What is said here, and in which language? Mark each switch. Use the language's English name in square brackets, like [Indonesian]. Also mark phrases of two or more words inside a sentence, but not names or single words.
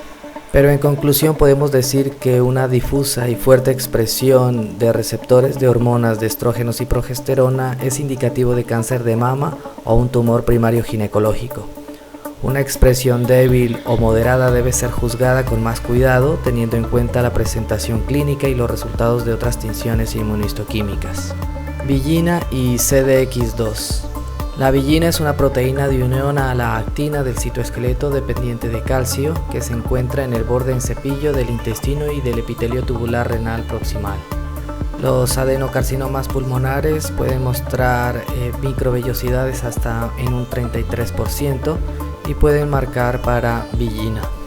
[Spanish] Pero en conclusión podemos decir que una difusa y fuerte expresión de receptores de hormonas de estrógenos y progesterona es indicativo de cáncer de mama o un tumor primario ginecológico. Una expresión débil o moderada debe ser juzgada con más cuidado, teniendo en cuenta la presentación clínica y los resultados de otras tinciones inmunohistoquímicas. Villina y CDX2. La villina es una proteína de unión a la actina del citoesqueleto dependiente de calcio que se encuentra en el borde en cepillo del intestino y del epitelio tubular renal proximal. Los adenocarcinomas pulmonares pueden mostrar microvellosidades hasta en un 33% y pueden marcar para villina.